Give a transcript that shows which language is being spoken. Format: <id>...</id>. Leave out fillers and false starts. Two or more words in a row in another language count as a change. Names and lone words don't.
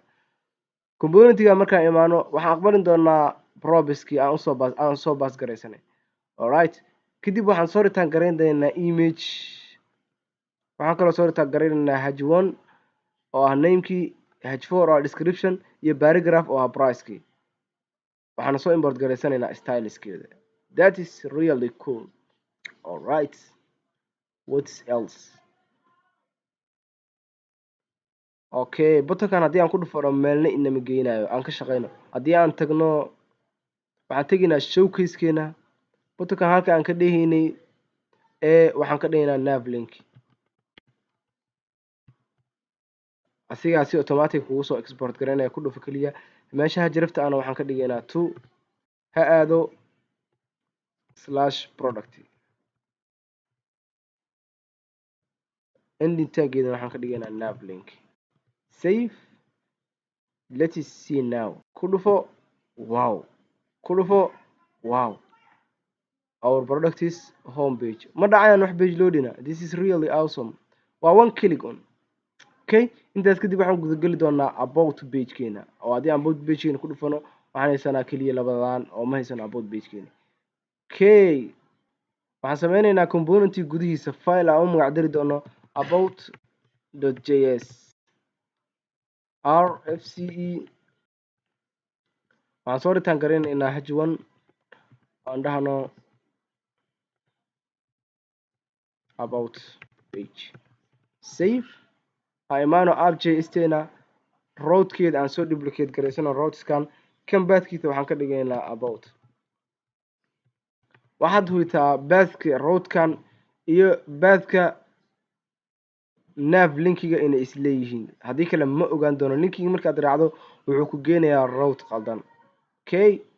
<so>componentiga markaan imaano waxaan aqbalin doonaa probiskii aan soo base garaysanay. Alright, kadib waxaan soo return garayn doonaa image, waxaan kaloo soo return garaynaynaa h1 oo ah namekii, h4 oo ah description iyo paragraph oo ah pricekii. waxaana soo import garaysanaynaa styleskeeda.</so> <en>That is really cool. Alright, what else?</en> <so>okay buttonkan haddii aan ku dhufano meelna inama geynayo aan ka shaqeyno haddii aan tagno waxaan tegaynaa showcasekeena buttonkan halka aan ka dhehaynay waxaan ka dhigaynaa</so> <en>nav link</en> <so>asigaa si automatic kugu soo export garaynaya ku dhufo keliya meeshaha jirafta ana waxaan ka dhigaynaa to ha aado /product ending taggeedana waxaan ka dhigaynaa</so> <en>nav link save let's see now</en> <so>ku dhufo wow ku dhufo wow</so> <en>our product is home page</en> <so>ma dhacayaan wax page loadina</so> <en>this is really awesome</en> <so>waa</so> <en>one click on okay</en> <so>intaas kadib waxaan gudageli doonaa about pagekeena oo haddii aan about pagekeena ku dhufano waxaan haysanaa keliya labadan oo ma haysano about pagekeena okay waxaan sameynaynaa componentii gudihiisa file aan u magac dari doono about.js rfce waxaan soo return garaynaynaa h1 aan dhahno</so> <en>about page save</en> <so>aan imaano app.js-teena roadkeeda aan soo duplicate garaysano roadeskan kan baadkiisa waxaan ka dhigaynaa about waxaad hubitaa baadka roadkan iyo baadka nav linkiga inay isleeyihiin haddii kale ma ogaan doono linkiga markaad raacdo wuxuu ku geenayaa road qaldan okay</so>